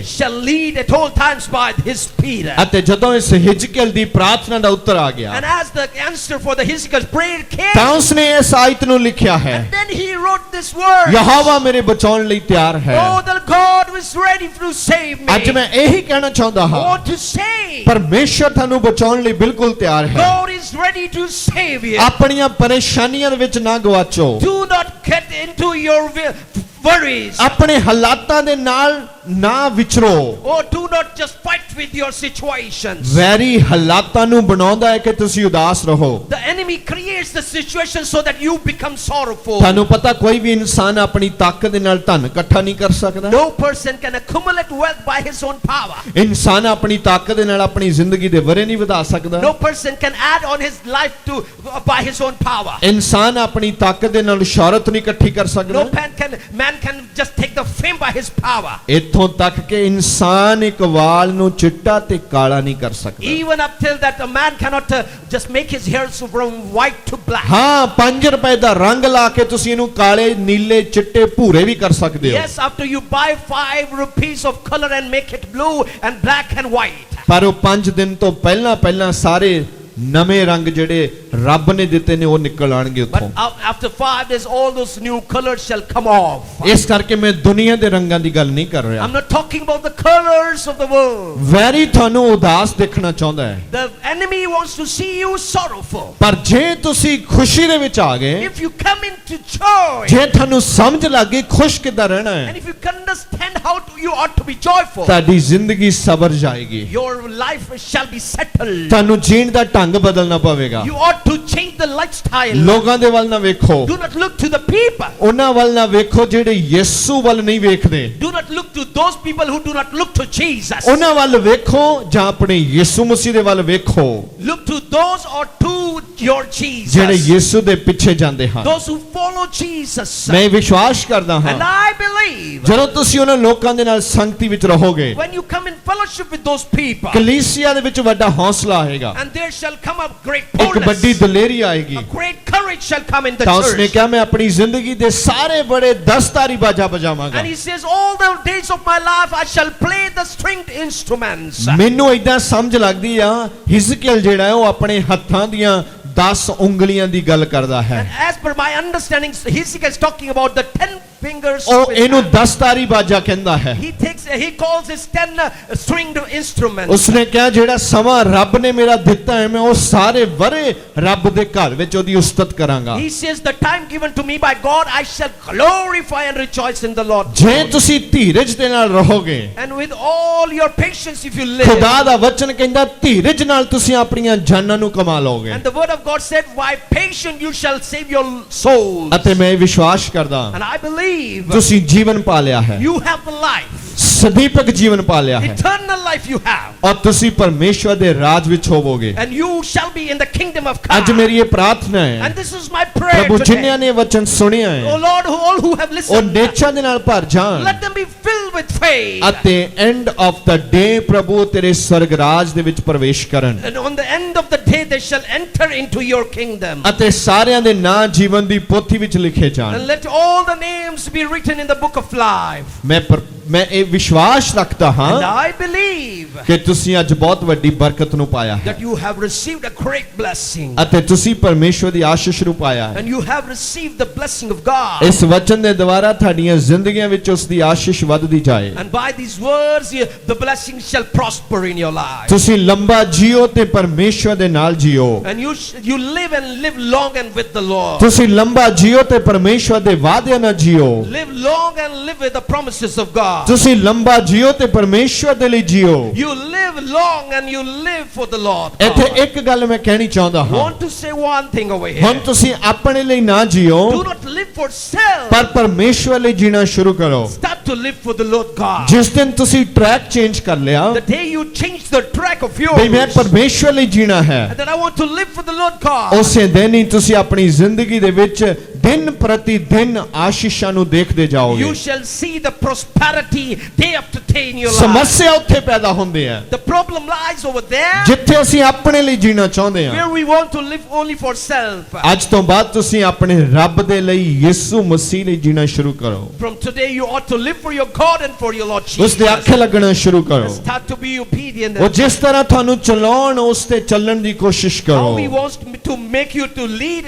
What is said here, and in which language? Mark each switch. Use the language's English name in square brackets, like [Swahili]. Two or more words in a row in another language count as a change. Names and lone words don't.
[English] shall lead at all times by His Spirit. [Punjabi] ਅਤੇ ਜਦੋਂ ਇਸ ਹਿਜਕੀਲ ਦੀ ਪ੍ਰਾਰਥਨਾ ਦਾ ਉੱਤਰ ਆ ਗਿਆ [English] And as the answer for the Hezekiah's prayer came, [Punjabi] ਤਾਂ ਉਸਨੇ ਇਸ ਆਇਤ ਨੂੰ ਲਿਖਿਆ ਹੈ [English] and then he wrote this word. [Punjabi] ਯਹੋਵਾ ਮੇਰੇ ਬਚਾਉਣ ਲਈ ਤਿਆਰ ਹੈ [English] Oh, the God was ready to save me. [Punjabi] ਅੱਜ ਮੈਂ ਇਹੀ ਕਹਿਣਾ ਚਾਹੁੰਦਾ ਹਾਂ [English] Oh, to save. [Punjabi] ਪਰਮੇਸ਼ਵਰ ਤੁਹਾਨੂੰ ਬਚਾਉਣ ਲਈ ਬਿਲਕੁਲ ਤਿਆਰ ਹੈ [English] God is ready to save you. [Punjabi] ਆਪਣੀਆਂ ਪਰੇਸ਼ਾਨੀਆਂ ਦੇ ਵਿੱਚ ਨਾ ਗਵਾਚੋ [English] Do not get into your worries. [Punjabi] ਆਪਣੇ ਹਾਲਾਤਾਂ ਦੇ ਨਾਲ ਨਾ ਵਿਚਰੋ [English] Oh, do not just fight with your situations. [Punjabi] ਵੈਰੀ ਹਾਲਾਤਾਂ ਨੂੰ ਬਣਾਉਂਦਾ ਹੈ ਕਿ ਤੁਸੀਂ ਉਦਾਸ ਰਹੋ [English] The enemy creates the situation so that you become sorrowful. [Punjabi] ਤੁਹਾਨੂੰ ਪਤਾ ਕੋਈ ਵੀ ਇਨਸਾਨ ਆਪਣੀ ਤਾਕਤ ਦੇ ਨਾਲ ਧਨ ਇਕੱਠਾ ਨਹੀਂ ਕਰ ਸਕਦਾ [English] No person can accumulate wealth by his own power. [Punjabi] ਇਨਸਾਨ ਆਪਣੀ ਤਾਕਤ ਦੇ ਨਾਲ ਆਪਣੀ ਜ਼ਿੰਦਗੀ ਦੇ ਵਰੇ ਨਹੀਂ ਵਧਾ ਸਕਦਾ [English] No person can add on his life to by his own power. [Punjabi] ਇਨਸਾਨ ਆਪਣੀ ਤਾਕਤ ਦੇ ਨਾਲ ਸ਼ੌਹਰਤ ਨਹੀਂ ਇਕੱਠੀ ਕਰ ਸਕਦਾ [English] No man can just take the fame by his power. [Punjabi] ਇੱਥੋਂ ਤੱਕ ਕਿ ਇਨਸਾਨ ਇੱਕ ਵਾਲ ਨੂੰ ਚਿੱਟਾ ਤੇ ਕਾਲਾ ਨਹੀਂ ਕਰ ਸਕਦਾ [English] Even up till that, a man cannot just make his hair from white to black. [Punjabi] ਹਾਂ 5 ਰੁਪਏ ਦਾ ਰੰਗ ਲਾ ਕੇ ਤੁਸੀਂ ਇਹਨੂੰ ਕਾਲੇ ਨੀਲੇ ਚਿੱਟੇ ਭੂਰੇ ਵੀ ਕਰ ਸਕਦੇ ਹੋ [English] Yes, after you buy 5 rupees of color and make it blue and black and white. [Punjabi] ਪਰ ਉਹ 5 ਦਿਨ ਤੋਂ ਪਹਿਲਾਂ ਸਾਰੇ ਨਵੇਂ ਰੰਗ ਜਿਹੜੇ ਰੱਬ ਨੇ ਦਿੱਤੇ ਨੇ ਉਹ ਨਿਕਲ ਆਣਗੇ [English] But [Punjabi] ਉੱਥੋਂ [English] after 5 days, all those new colors shall come off. [Punjabi] ਇਸ ਕਰਕੇ ਮੈਂ ਦੁਨੀਆ ਦੇ ਰੰਗਾਂ ਦੀ ਗੱਲ ਨਹੀਂ ਕਰ ਰਿਹਾ [English] I'm not talking about the colors of the world. [Punjabi] ਵੈਰੀ ਤੁਹਾਨੂੰ ਉਦਾਸ ਦੇਖਣਾ ਚਾਹੁੰਦਾ ਹੈ [English] The enemy wants to see you sorrowful. [Punjabi] ਪਰ ਜੇ ਤੁਸੀਂ ਖੁਸ਼ੀ ਦੇ ਵਿੱਚ ਆ ਗਏ [English] If you come into joy, [Punjabi] ਜੇ ਤੁਹਾਨੂੰ ਸਮਝ ਲੱਗ ਗਈ ਖੁਸ਼ ਕਿੱਦਾਂ ਰਹਿਣਾ ਹੈ [English] and if you can understand how you ought to be joyful, [Punjabi] ਤੁਹਾਡੀ ਜ਼ਿੰਦਗੀ ਸਬਰ ਜਾਏਗੀ [English] your life shall be settled. [Punjabi] ਤੁਹਾਨੂੰ ਜੀਣ ਦਾ ਢੰਗ ਬਦਲਣਾ ਪਵੇਗਾ [English] You ought to change the lifestyle. [Punjabi] ਲੋਕਾਂ ਦੇ ਵੱਲ ਨਾ ਵੇਖੋ [English] Do not look to the people. [Punjabi] ਉਹਨਾਂ ਵੱਲ ਨਾ ਵੇਖੋ ਜਿਹੜੇ ਯਿਸੂ ਵੱਲ ਨਹੀਂ ਵੇਖਦੇ [English] Do not look to those people who do not look to Jesus. [Punjabi] ਉਹਨਾਂ ਵੱਲ ਵੇਖੋ ਜਾਂ ਆਪਣੇ ਯਿਸੂ ਮਸੀਹ ਦੇ ਵੱਲ ਵੇਖੋ [English] Look to those or to your [Punjabi] ਜਿਹੜੇ [English] Jesus. [Punjabi] ਯਿਸੂ ਦੇ ਪਿੱਛੇ ਜਾਂਦੇ ਹਨ [English] Those who follow Jesus. [Punjabi] ਮੈਂ ਵਿਸ਼ਵਾਸ ਕਰਦਾ [English] And [Punjabi] ਹਾਂ [English] I believe [Punjabi] ਜਦੋਂ ਤੁਸੀਂ ਉਹਨਾਂ ਲੋਕਾਂ ਦੇ ਨਾਲ ਸੰਗਤੀ ਵਿੱਚ ਰਹੋਗੇ [English] when you come in fellowship with those people, [Punjabi] ਕਲੀਸਿਆ ਦੇ ਵਿੱਚ ਵੱਡਾ ਹੌਸਲਾ ਆਏਗਾ [English] and there shall come a great [Punjabi] ਇੱਕ ਵੱਡੀ [English] boldness, [Punjabi] ਦਲੇਰੀ ਆਏਗੀ [English] a great courage shall come in the [Punjabi] ਤਾਂ ਉਸਨੇ [English] church. [Punjabi] ਕਿਹਾ ਮੈਂ ਆਪਣੀ ਜ਼ਿੰਦਗੀ ਦੇ ਸਾਰੇ ਬੜੇ ਦਸਤਾਰੀ ਬਾਜਾ ਬਜਾਵਾਂਗਾ [English] And he says, all the days of my life I shall play the stringed instruments. [Punjabi] ਮੈਨੂੰ ਇਦਾਂ ਸਮਝ ਲੱਗਦੀ ਆ ਹਿਜ਼ਕੀਏਲ ਜਿਹੜਾ ਹੈ ਉਹ ਆਪਣੇ ਹੱਥਾਂ ਦੀਆਂ 10 ਉਂਗਲੀਆਂ ਦੀ ਗੱਲ ਕਰਦਾ ਹੈ [English] And as per my understanding, Hezekiah is talking about the 10 fingers. [Punjabi] ਉਹ [English] of his [Punjabi] ਇਹਨੂੰ [English] hand. [Punjabi] 10 ਤਾਰੀ ਬਾਜਾ ਕਹਿੰਦਾ ਹੈ। [English] He calls his 10 stringed instruments. [Punjabi] ਉਸਨੇ ਕਿਹਾ ਜਿਹੜਾ ਸਮਾਂ ਰੱਬ ਨੇ ਮੇਰਾ ਦਿੱਤਾ ਹੈ ਮੈਂ ਉਹ ਸਾਰੇ ਵਰੇ ਰੱਬ ਦੇ ਘਰ ਵਿੱਚ ਉਹਦੀ ਉਸਤਤ ਕਰਾਂਗਾ। [English] He says the time given to me by God I shall glorify and rejoice in the Lord. [Punjabi] ਜੇ ਤੁਸੀਂ ਧੀਰਜ ਦੇ ਨਾਲ ਰਹੋਗੇ, [English] And with all your patience if you live. [Punjabi] ਖੁਦਾ ਦਾ ਵਚਨ ਕਹਿੰਦਾ ਧੀਰਜ ਨਾਲ ਤੁਸੀਂ ਆਪਣੀਆਂ ਜਾਨਾਂ ਨੂੰ ਕਮਾ ਲਓਗੇ। [English] And the word of God said, by patience you shall save your souls. [Punjabi] ਅਤੇ ਮੈਂ ਵਿਸ਼ਵਾਸ ਕਰਦਾ [English] And I believe [Punjabi] ਤੁਸੀਂ ਜੀਵਨ ਪਾ ਲਿਆ ਹੈ, [English] you have the life. [Punjabi] ਸਦੀਪਕ ਜੀਵਨ ਪਾ ਲਿਆ ਹੈ [English] Eternal life you have. [Punjabi] ਔਰ ਤੁਸੀਂ ਪਰਮੇਸ਼ਵਰ ਦੇ ਰਾਜ ਵਿੱਚ ਹੋਵੋਗੇ। [English] And you shall be in the kingdom of God. [Punjabi] ਅੱਜ ਮੇਰੀ ਇਹ ਪ੍ਰਾਰਥਨਾ ਹੈ, [English] And this is my prayer [Punjabi] ਪ੍ਰਭੂ [English] today. [Punjabi] ਜਿਨ੍ਹਾਂ ਨੇ ਵਚਨ ਸੁਣਿਆ [English] Oh [Punjabi] ਹੈ [English] Lord, all who have [Punjabi] ਉਹ [English] listened, [Punjabi] ਨੇਚਾ ਦੇ ਨਾਲ ਭਰ ਜਾਣ [English] let them be filled with faith. [Punjabi] ਅਤੇ [English] end of the day [Punjabi] ਪ੍ਰਭੂ ਤੇਰੇ ਸਵਰਗ ਰਾਜ ਦੇ ਵਿੱਚ ਪ੍ਰਵੇਸ਼ ਕਰਨ [English] And on the end of the day they shall enter into your kingdom. [Punjabi] ਅਤੇ ਸਾਰਿਆਂ ਦੇ ਨਾਂ ਜੀਵਨ ਦੀ ਪੋਥੀ ਵਿੱਚ ਲਿਖੇ ਜਾਣ। [English] And let all the names be written in the book of life. [Punjabi] ਮੈਂ ਇਹ ਵਿਸ਼ਵਾਸ ਰੱਖਦਾ [English] And [Punjabi] ਹਾਂ [English] I believe [Punjabi] ਕਿ ਤੁਸੀਂ ਅੱਜ ਬਹੁਤ ਵੱਡੀ ਬਰਕਤ ਨੂੰ ਪਾਇਆ ਹੈ [English] that you have received a great blessing. [Punjabi] ਅਤੇ ਤੁਸੀਂ ਪਰਮੇਸ਼ਵਰ ਦੀ ਆਸ਼ੀਸ਼ ਨੂੰ ਪਾਇਆ ਹੈ। [English] And you have received the blessing of God. [Punjabi] ਇਸ ਵਚਨ ਦੇ ਦੁਆਰਾ ਤੁਹਾਡੀਆਂ ਜ਼ਿੰਦਗੀਆਂ ਵਿੱਚ ਉਸ ਦੀ ਆਸ਼ੀਸ਼ ਵੱਧਦੀ ਜਾਏ। [English] And by these words the blessing shall prosper in your life. [Punjabi] ਤੁਸੀਂ ਲੰਬਾ ਜੀਓ ਤੇ ਪਰਮੇਸ਼ਵਰ ਦੇ ਨਾਲ ਜੀਓ। [English] And you live and live long and with the Lord. [Punjabi] ਤੁਸੀਂ ਲੰਬਾ ਜੀਓ ਤੇ ਪਰਮੇਸ਼ਵਰ ਦੇ ਵਾਅਦਿਆਂ ਨਾਲ ਜੀਓ। [English] Live long and live with the promises of God. [Punjabi] ਤੁਸੀਂ ਲੰਬਾ ਜੀਓ ਤੇ ਪਰਮੇਸ਼ਵਰ ਦੇ ਲਈ ਜੀਓ। [English] You live long and you live for the Lord. [Punjabi] ਇੱਥੇ ਇੱਕ ਗੱਲ ਮੈਂ ਕਹਿਣੀ ਚਾਹੁੰਦਾ ਹਾਂ, [English] Want to say one thing over here. [Punjabi] ਹੁਣ ਤੁਸੀਂ ਆਪਣੇ ਲਈ ਨਾ ਜੀਓ [English] Do not live for self. [Punjabi] ਪਰ ਪਰਮੇਸ਼ਵਰ ਲਈ ਜੀਣਾ ਸ਼ੁਰੂ ਕਰੋ। [English] Start to live for the Lord God. [Punjabi] ਜਿਸ ਦਿਨ ਤੁਸੀਂ [English] track change [Punjabi] ਕਰ ਲਿਆ [English] The day you change the track of [Punjabi] ਵੀ ਮੈਂ [English] yours, [Punjabi] ਪਰਮੇਸ਼ਵਰ ਲਈ ਜੀਣਾ ਹੈ, [English] and that I want to live for the Lord God. [Punjabi] ਉਸੇ ਦਿਨ ਹੀ ਤੁਸੀਂ ਆਪਣੀ ਜ਼ਿੰਦਗੀ ਦੇ ਵਿੱਚ ਦਿਨ ਪ੍ਰਤੀ ਦਿਨ ਆਸ਼ੀਸ਼ਾਂ ਨੂੰ ਦੇਖਦੇ ਜਾਓਗੇ। [English] You shall see the prosperity day after day in your life. [Punjabi] ਸਮੱਸਿਆ ਉੱਥੇ ਪੈਦਾ ਹੁੰਦੀ ਹੈ [English] The problem lies over there [Punjabi] ਜਿੱਥੇ ਅਸੀਂ ਆਪਣੇ ਲਈ ਜੀਣਾ ਚਾਹੁੰਦੇ ਹਾਂ। [English] where we want to live only for self. [Punjabi] ਅੱਜ ਤੋਂ ਬਾਅਦ ਤੁਸੀਂ ਆਪਣੇ ਰੱਬ ਦੇ ਲਈ ਯਿਸੂ ਮਸੀਹ ਲਈ ਜੀਣਾ ਸ਼ੁਰੂ ਕਰੋ। [English] From today you ought to live for your God and for your Lord [Punjabi] ਉਸ ਦੇ [English] Jesus. [Punjabi] ਆਖੇ ਲੱਗਣਾ ਸ਼ੁਰੂ ਕਰੋ। [English] And start to be obedient. [Punjabi] ਉਹ ਜਿਸ ਤਰ੍ਹਾਂ ਤੁਹਾਨੂੰ ਚਲਾਉਣ ਉਸ ਤੇ ਚੱਲਣ ਦੀ ਕੋਸ਼ਿਸ਼ [English] How [Punjabi] ਕਰੋ। [English] He wants to make you to lead.